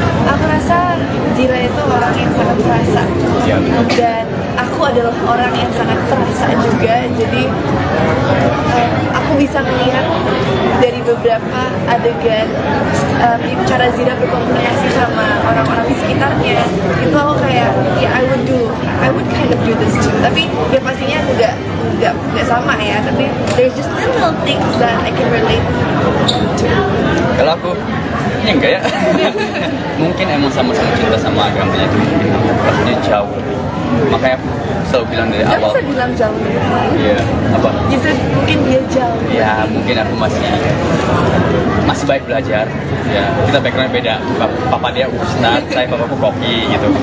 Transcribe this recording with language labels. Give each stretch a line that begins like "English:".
Indonesian: Aku rasa Zira itu orang yang sangat perasa ya, dan aku adalah orang yang sangat perasa juga. Jadi aku bisa melihat dari beberapa adegan cara Zira berkomunikasi sama orang-orang di sekitarnya. Itu aku kayak ya
English: I would kind of do this too.
Indonesian: Tapi ya pastinya nggak sama ya. Tapi
English: there's just little things that I can relate to.
Indonesian: Kalau aku ya enggak ya. Mungkin emang sama-sama cinta sama agamanya itu pastinya jauh lebih. Makanya aku selalu bilang dari awal. Gak bisa bilang jauh. Iya, apa? Justru mungkin dia jauh. Ya mungkin aku masih baik belajar. Ya kita background beda. Papa dia ustad, saya papaku koki gitu.